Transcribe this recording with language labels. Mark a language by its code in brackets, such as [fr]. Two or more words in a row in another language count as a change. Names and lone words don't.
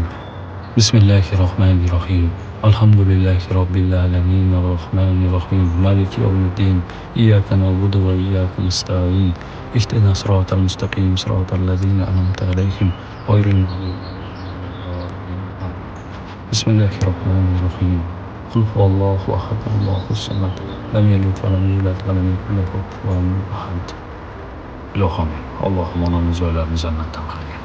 [ar] بسم الله الرحمن الرحيم. الحمد لله رب العالمين الرحمن الرحيم مالك يوم الدين إياك نعبد وإياك نستعين اهدنا الصراط المستقيم صراط الذين أنعمت عليهم غير المغضوب عليهم. بسم الله الرحمن الرحيم قل هو الله أحد الله الصمد لم يلد ولم يولد ولم يكن له كفوا أحد. [uz] Ilohim, Allohim onamiz va ularni jannatdan qilgin.